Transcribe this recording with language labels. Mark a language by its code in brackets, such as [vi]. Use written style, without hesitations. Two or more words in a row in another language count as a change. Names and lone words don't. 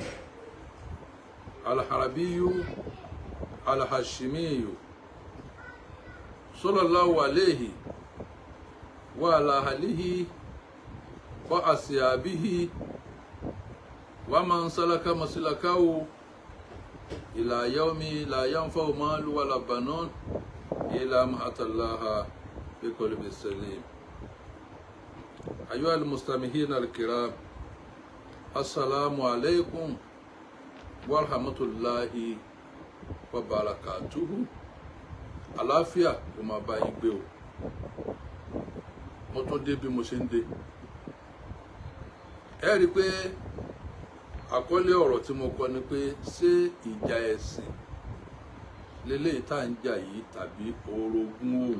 [ar] العربي الهاشمي صلى الله عليه وعلى آله وأصحابه ومن سلك مسلكه إلى يوم لا ينفع مال ولا بنون إلا من أتى الله بقلب سليم. أيها المستمعين الكرام السلام عليكم ورحمة الله وبركاته. [yo] Àlàáfíà kó máa bá yín gbé o. Mo tún dé bí mo ṣe ń dé. Ẹ rí pé àkọlé ọ̀rọ̀ tí mo kọ ni pé ṣé ìjà ẹ̀sìn lélẹ́yìí tá ń jà yìí tàbí orogún òwò.